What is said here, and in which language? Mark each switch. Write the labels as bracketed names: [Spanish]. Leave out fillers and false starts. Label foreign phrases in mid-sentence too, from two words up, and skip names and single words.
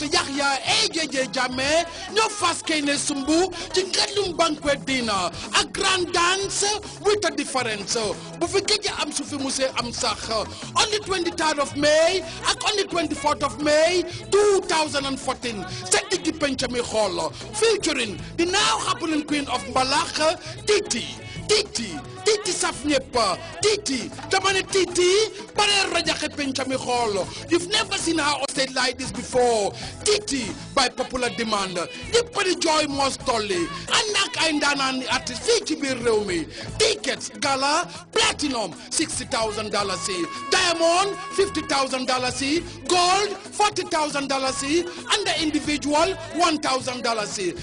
[Wolof] Yahya AJJ Jammeh ñoo fas kene sumbu ci ngandum [English] banquet dinner a grand dance with a difference [Wolof] bu fi gëj am su fi musee am sax [English] on the 23rd of May [Wolof] ak [English] on the 24th of May 2014 [Wolof] sa diggi penc mi xool [English] featuring the now happening Queen of Mbalax [Wolof] Titi Titi saf ñepp Titi dama ne Titi bare rajaxe penca mi xool. [English] You've never seen our estate like this before. [Wolof] Titi [English] by popular demand [Wolof] ñëpp joy mos tolli ànd ak ay ndaanaan artiste fii ci biir réew mi. [English] Tickets gala platinum $60,000 diamond $50,000 gold $40,000 and the individual $1,000